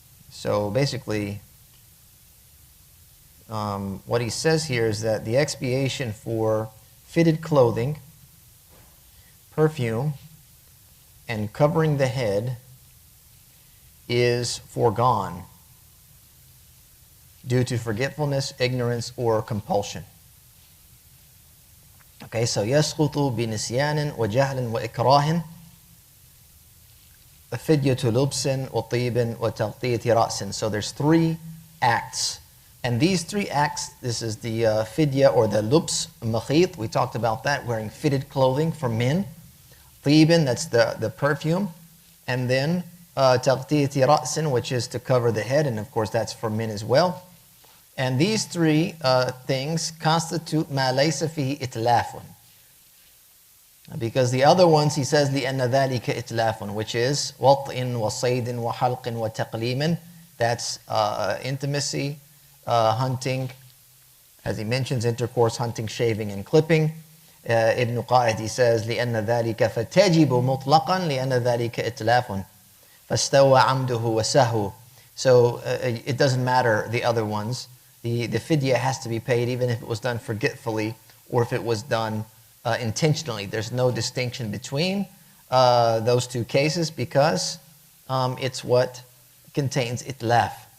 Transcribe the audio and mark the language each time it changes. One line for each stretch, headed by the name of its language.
English: So basically, what he says here is that the expiation for fitted clothing, perfume, and covering the head is foregone due to forgetfulness, ignorance, or compulsion. Okay, so
Arabic: يَسْقُطُ بِنِسْيَانٍ وَجَهْلٍ وَإِكْرَاهٍ فِدْيَةُ لُبْسٍ وَطِيبٍ وَتَغْطِيَةِ رَأْسٍ.
English: So there's three acts. And these three acts, this is the Fidyah or the lubs, makhit. We talked about that, wearing fitted clothing for men. Tibin, that's the perfume, and then taghtiyati ra'sin, which is to cover the head, and of course that's for men as well. And these three things constitute ma laysa fihi itlafun. Because the other ones, he says,
Arabic: لِأَنَّ ذَلِكَ
English: itlafun, which is
Arabic: وَطْءٍ وَصَيْدٍ وَحَلْقٍ وَتَقْلِيمٍ.
English: That's intimacy, hunting, as he mentions, intercourse, hunting, shaving, and clipping. Ibn Qa'id, he says,
Arabic: لِأَنَّ ذَلِكَ فَتَجِبُ مُطْلَقًا لِأَنَّ ذَلِكَ إِتْلَافٌ فَاسْتَوَى عَمْدُهُ وَسَهُ.
English: So it doesn't matter the other ones. The fidyah has to be paid even if it was done forgetfully or if it was done intentionally. There's no distinction between those two cases because it's what contains itlaf.